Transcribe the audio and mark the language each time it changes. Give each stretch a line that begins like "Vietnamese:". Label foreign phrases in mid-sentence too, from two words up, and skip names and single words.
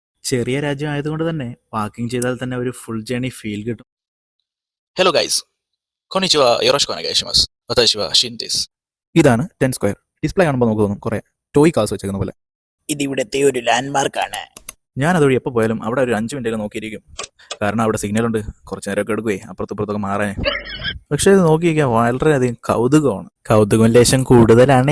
Malayalam: ചെറിയ രാജ്യം ആയതുകൊണ്ട് തന്നെ പാർക്കിംഗ് ചെയ്താൽ തന്നെ ഒരു
English: full journey feel
Malayalam: കിട്ടും.
English: Hello guys,
Japanese: こんにちは、よろしくお願いします. 私はシンです.
Malayalam: ഇതാണ് 10 സ്ക്വയർ. ഡിസ്പ്ലേ കാണുമ്പോൾ നമുക്ക് തോന്നും കുറെ
English: toy cars
Malayalam: വെച്ചേക്കുന്ന പോലെ. ഇത് ഇവിടുത്തെ ഒരു ലാൻഡ്മാർക്കാണ്. ഞാൻ അതുവഴി എപ്പോൾ പോയാലും അവിടെ ഒരു 5 മിനിറ്റ് നോക്കിയിരിക്കും. കാരണം അവിടെ സിഗ്നൽ ഉണ്ട്, കുറച്ച് നേരമൊക്കെ എടുക്കുകയെ അപ്പുറത്തൊക്കെ മാറാൻ. പക്ഷേ ഇത് നോക്കിയിരിക്കാൻ വളരെയധികം കൗതുകമാണ്. കൗതുകം ലേശം കൂടുതലാണേ.